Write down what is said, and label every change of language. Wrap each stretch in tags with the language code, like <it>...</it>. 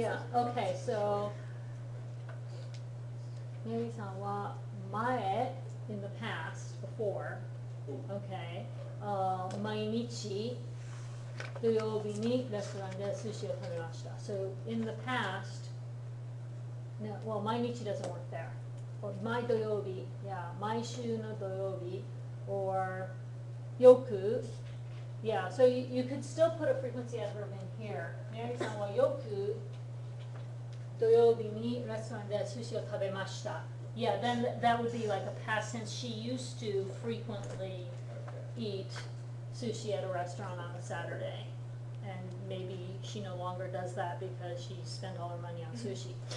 <en>Yeah, okay, so Mary-san wa mae, in the past, before, okay,</en> <ja>毎日土曜日にレストランで寿司を食べました.</ja> <en>So in the past, no, well, 毎日 doesn't work there. Or 毎土曜日, yeah, 毎週の土曜日, or よく, yeah, so you could still put a frequency adverb in here.</en> <ja>Mary-san wa よく土曜日にレストランで寿司を食べました.</ja> <en>Yeah, then that would be like a past tense. She used to frequently eat sushi at a restaurant on a Saturday. And maybe she no longer does that because she spent all her money on sushi.</en>